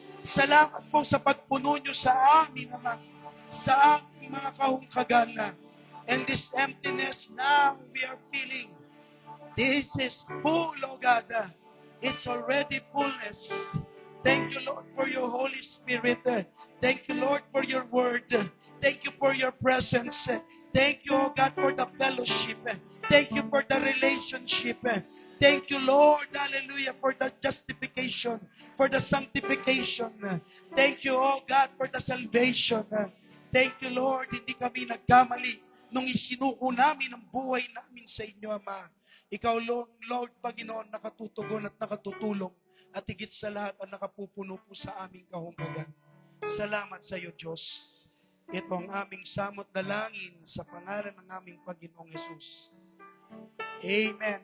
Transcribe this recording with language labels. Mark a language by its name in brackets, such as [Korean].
[Filipino] Salamat po sa pagpuno niyo sa amin, Ama, sa aming mga kahungkagan. [English] And this emptiness now we are feeling, this is full, oh God. It's already fullness. Thank you, Lord, for your Holy Spirit. Thank you, Lord, for your word. Thank you for your presence. Thank you, oh God, for the fellowship. Thank you for the relationship. Thank you, Lord, hallelujah, for the justification, for the sanctification. Thank you, oh God, for the salvation. Thank you, Lord, [Filipino] hindi kami nagkamali nung isinuko namin ang buhay namin sa inyo, Ama. Ikaw, Lord, Panginoon, nakatutugon at nakatutulong at higit sa lahat ang nakapupuno po sa aming kahungkagan. Salamat sa iyo, Diyos. Ito ang aming samot dalangin sa pangalan ng aming Panginoong Hesus. Amen.